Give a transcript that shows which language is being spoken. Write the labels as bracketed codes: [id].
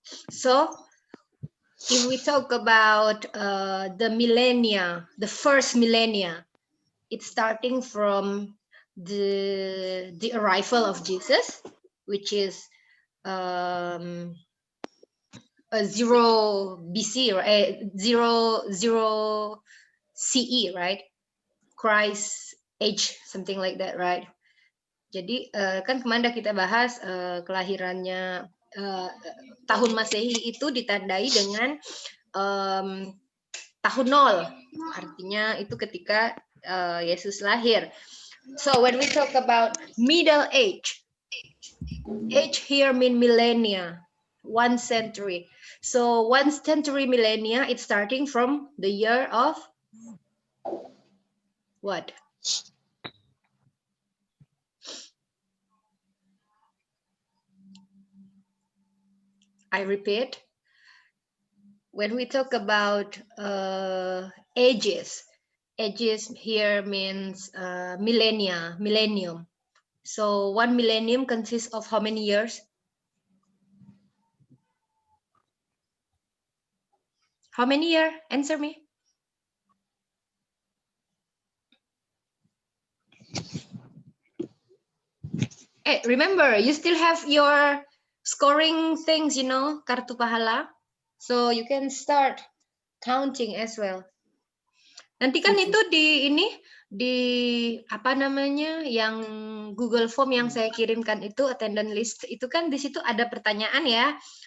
[en] So if we talk about the millennia, the first millennia, it's starting from the arrival of Jesus, which is um, a 0 BC or zero CE, right? Christ age, something like that, right? [id] Jadi kan kemarin kita bahas kelahirannya tahun Masehi itu ditandai dengan tahun 0, artinya itu ketika Yesus lahir. [en] So when we talk about middle age here mean millennia, 1 century. So 1 century millennia, it's starting from the year of what? I repeat, when we talk about ages here means millennium. So 1 millennium consists of how many years? How many years? Answer me. Hey, remember, you still have your scoring things, you know, [id] kartu pahala. [en] So you can start counting as well. [id] Nanti kan itu di apa namanya yang Google Form yang saya kirimkan itu [en] attendance list [id] itu kan di situ ada pertanyaan ya.